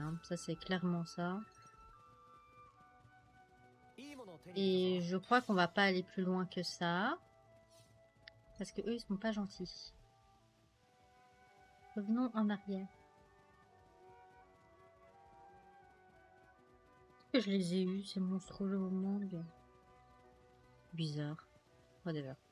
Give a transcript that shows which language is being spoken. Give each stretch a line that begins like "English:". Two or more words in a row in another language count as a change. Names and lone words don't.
French: Hein. Ça, c'est clairement ça.
Japanese: いいものを手に入れ
French: Et je crois qu'on va pas aller plus loin que ça. Parce que eux, ils sont pas gentils. Revenons en arrière. Que je les ai eus, ces monstres au monde. Bizarre. Whatever.